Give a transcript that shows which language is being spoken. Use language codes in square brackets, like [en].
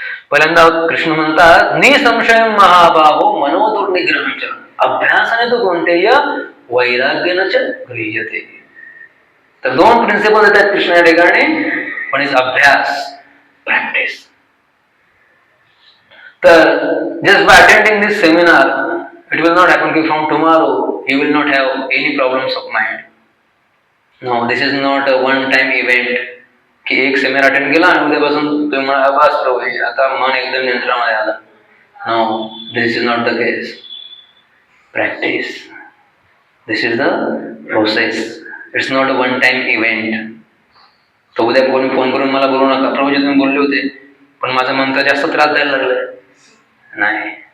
[mr] पहिल्यांदा कृष्ण म्हणतात [sa] निसंशय महाबाहो मनोदुर्निग्रहच अभ्यासाने तो कोणतेय वैराग्यानं च गृह्यते. [mr] तर दोन प्रिन्सिपल येतात कृष्ण या ठिकाणी. पण इज अभ्यास, प्रॅक्टिस. [en] तर just by attending this seminar, it will not happen that from tomorrow you will not have any problems of mind. No, this is not a one time event. [mr] की एक seminar attend केला आणि उद्यापासून तुम्ही म्हणा बस प्रभू आता मन एकदम नियंत्रणामध्ये आलं. [en] No, this is not the case. Practice, this is the process. It's not a one time event. [mr] तर उद्या कोणी फोन करून मला बोलू नका प्रभूजी तुम्ही बोलले होते पण माझं मन तर जास्त त्रास द्यायला लागलाय. नाही.